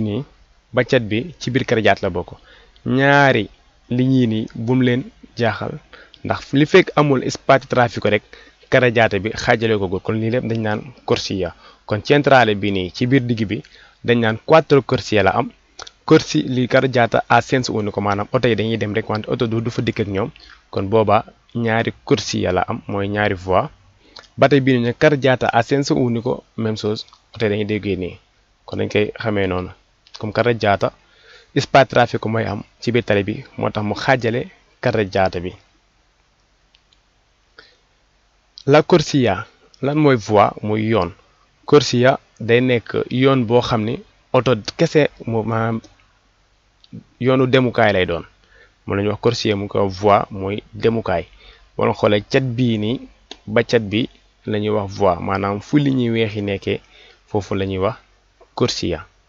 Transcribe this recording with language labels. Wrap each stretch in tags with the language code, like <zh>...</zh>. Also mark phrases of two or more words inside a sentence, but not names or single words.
<wo>nii ba cat bi ci biir carreggiata la bokk ñaari li ñii nii bum leen jaaxal ndax li fekk amul</wo> <it>spazio traffico</it> <wo>rek carreggiata bi xaajale ko gul kon lii lépp dañ naan corsia kon centrale bi nii ci biir digg bi dañ naan 4 corsie la am corsi li</wo> <it>carreggiata a senso unico</it> <wo>maanaam oto yi dañuy dem rek wante oto du fa dikk ak ñoom kon booba ñaari corsia la am mooy ñaari voie ba tey bii nii</wo> <it>carreggiata a senso unico</it> <fr>même chose</fr> <wo>oto yi dañuy déggee nii kon dañ koy xamee noonu comme</wo> <it>carreggiata spazio traffico</it> <wo>mooy am ci biir tali bi moo tax mu xaajale carreggiata bi</wo> <it>la corsia</it> <wo>lan mooy voie muy yoon corsia day nekk yoon boo xam ni oto kese moo maanaam yoonu demukaay lay doon moom la ñuy wax corsia mu ko voie mooy demukaay wala xoolee cat bii nii ba cat bi la ñuy wax voie maanaam fu li ñuy weexi nekkee foofu la ñuy wax corsia</wo>